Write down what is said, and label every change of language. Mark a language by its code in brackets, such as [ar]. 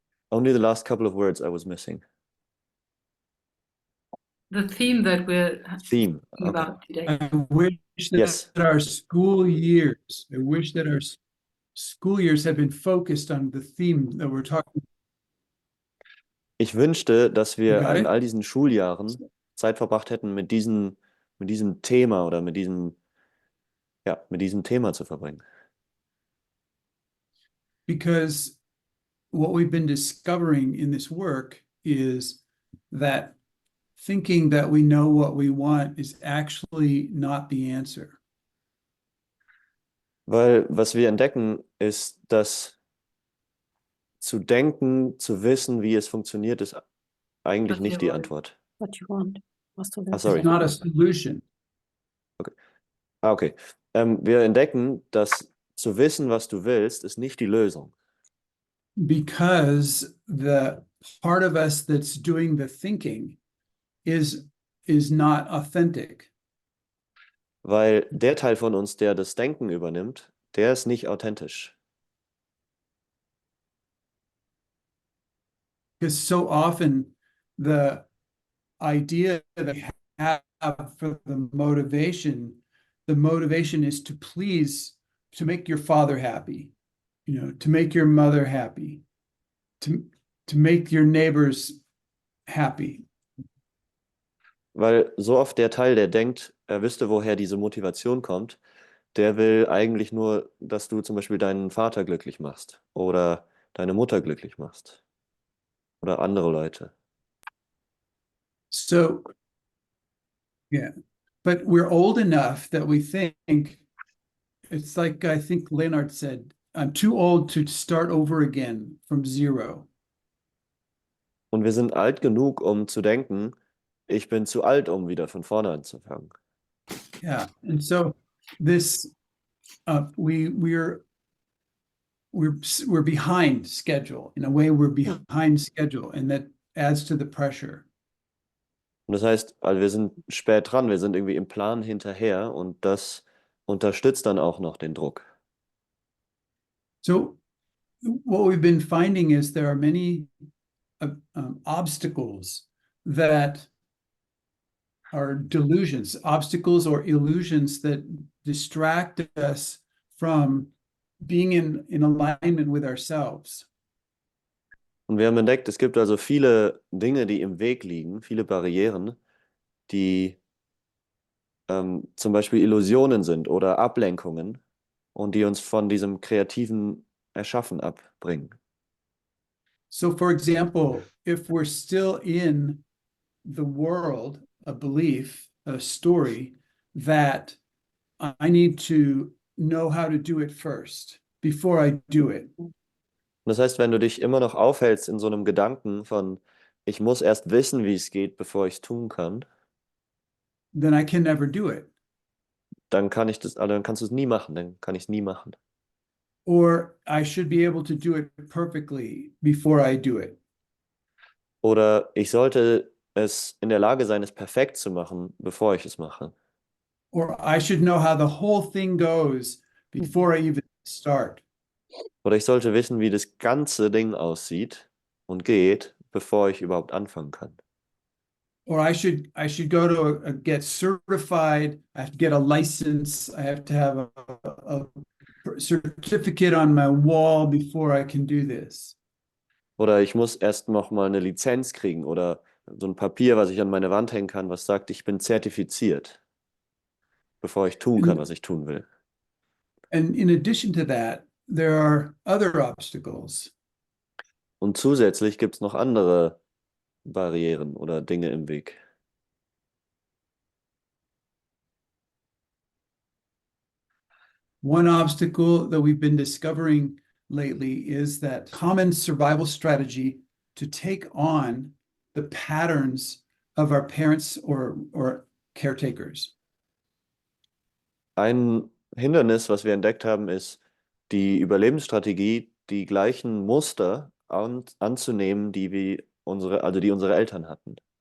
[en] Only the last couple of words I was missing. The theme that we're Theme. talking about today. I wish that Yes. our school years, I wish that our school years had been focused on the theme that we're talking about. [de] Ich wünschte, dass wir [en] got in it? [de] all diesen Schuljahren Zeit verbracht hätten, mit diesem Thema oder mit diesem Thema zu verbringen. [en] Because what we've been discovering in this work is that thinking that we know what we want is actually not the answer. [de] Weil was wir entdecken, ist, dass zu denken, zu wissen, wie es funktioniert, ist eigentlich nicht die Antwort. [en] What you want. [de] Was du Ah, willst. [en] sorry. It's not a solution. Okay. [de] Wir entdecken, dass zu wissen, was du willst, ist nicht die Lösung. [en] Because the part of us that's doing the thinking is not authentic. [de] Weil der Teil von uns, der das Denken übernimmt, der ist nicht authentisch. [en] Because so often the idea that we have for the motivation is to please, to make your father happy, to make your mother happy, to make your neighbors happy. [de] Weil so oft der Teil, der denkt, er wüsste, woher diese Motivation kommt, der will eigentlich nur, dass du zum Beispiel deinen Vater glücklich machst oder deine Mutter glücklich machst oder andere Leute. [en] So, yeah, but we're old enough that we think, it's like I think Leonard said, I'm too old to start over again from zero. [de] Und wir sind alt genug, um zu denken, ich bin zu alt, um wieder von vorne anzufangen. [en] Yeah, and so this, we're behind schedule. In a way, we're behind schedule, and that adds to the pressure. [de] Und das heißt, also wir sind spät dran, wir sind irgendwie im Plan hinterher und das unterstützt dann auch noch den Druck. [en] So what we've been finding is there are many obstacles that are delusions, obstacles or illusions that distract us from being in alignment with ourselves. [de] Und wir haben entdeckt, es gibt also viele Dinge, die im Weg liegen, viele Barrieren, die zum Beispiel Illusionen sind oder Ablenkungen und die uns von diesem kreativen Erschaffen abbringen. [en] So, for example, if we're still in the world, a belief, a story, that I need to know how to do it first before I do it. [de] Das heißt, wenn du dich immer noch aufhältst in so einem Gedanken von, ich muss erst wissen, wie es geht, bevor ich es tun kann, [en] then I can never do it. [de] dann kannst du es nie machen, dann kann ich es nie machen. [en] Or I should be able to do it perfectly before I do it. [de] Oder ich sollte es in der Lage sein, es perfekt zu machen, bevor ich es mache. [en] Or I should know how the whole thing goes before I even start. [de] Oder ich sollte wissen, wie das ganze Ding aussieht und geht, bevor ich überhaupt anfangen kann. [en] Or I should go to get certified. I have to get a license. I have to have a certificate on my wall before I can do this. [de] Oder ich muss erst noch mal eine Lizenz kriegen oder so ein Papier, was ich an meine Wand hängen kann, was sagt, ich bin zertifiziert, bevor ich tun kann, was ich tun will. [en] And in addition to that, there are other obstacles. [de] Und zusätzlich gibt es noch andere Barrieren oder Dinge im Weg. [en] One obstacle that we've been discovering lately is that common survival strategy to take on the patterns of our parents or caretakers. [de] Ein Hindernis, was wir entdeckt haben, ist die Überlebensstrategie, die gleichen Muster anzunehmen, die unsere Eltern hatten.